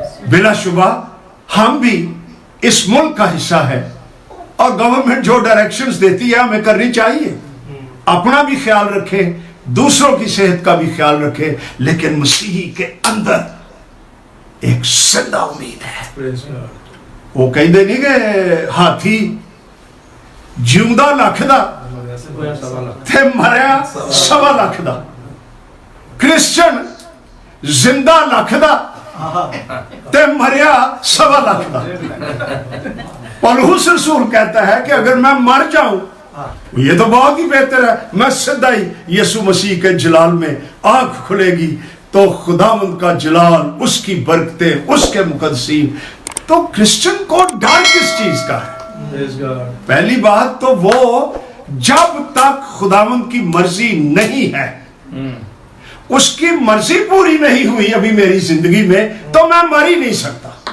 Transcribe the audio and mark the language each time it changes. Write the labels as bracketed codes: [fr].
[ur] بلا شبہ ہم بھی اس ملک کا حصہ ہے اور گورنمنٹ جو ڈائریکشنز دیتی ہے ہمیں کرنی چاہیے. اپنا بھی خیال رکھیں، دوسروں کی صحت کا بھی خیال رکھیں، لیکن مسیحی کے اندر ایک زندہ امید ہے. [pa] وہ کہیں دے نہیں کہ ہاتھی جیوندہ لکھ دا تے مریا سوا لکھ دا. کرسچن زندہ لکھ دا تے مریا سوا لکھ دا. [ur] پولس رسول کہتا ہے کہ اگر میں مر جاؤں یہ تو بہت ہی بہتر ہے، میں سدا ہی یسوع مسیح کے جلال میں آنکھ کھلے گی تو خداوند کا جلال، اس کی برکتیں، اس کے مقدسین. تو کرسچن کو ڈر کس چیز کا ہے؟ پہلی بات تو وہ جب تک خداوند کی مرضی نہیں ہے، اس کی مرضی پوری نہیں ہوئی ابھی میری زندگی میں، تو میں مر ہی نہیں سکتا.